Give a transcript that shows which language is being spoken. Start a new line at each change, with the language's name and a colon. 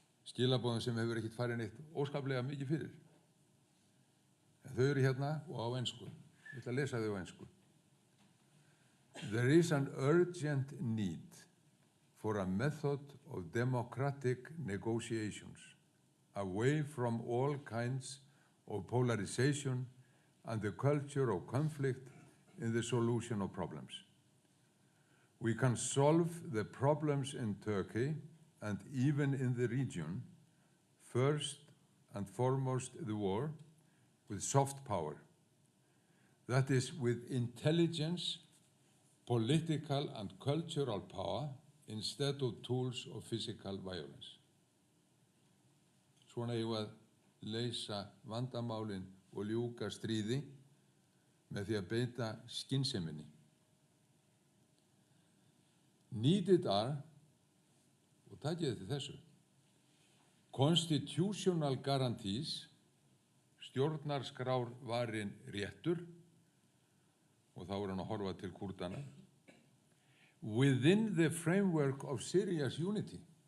Icelandic: Skilaboðum sem hefur ekkert farið neitt óskaplega mikið fyrir. En þau eru hérna og á ensku. Ég ætla að lesa þau á ensku.
English: There is an urgent need for a method of democratic negotiations, away from all kinds of polarization and the culture of conflict in the solution of problems. We can solve the problems in Turkey and even in the region, first and foremost the war, with soft power. That is, with intelligence, political and cultural power, instead of tools of physical violence.
Icelandic: Svona eigum við að leysa vandamálin og ljúka stríði með því að beita skynseminni. Needed are, og takið eftir þessu, constitutional guarantees, stjórnarskrárvarinn réttur, og þá hann að horfa til Kúrdana, within the framework of serious unity.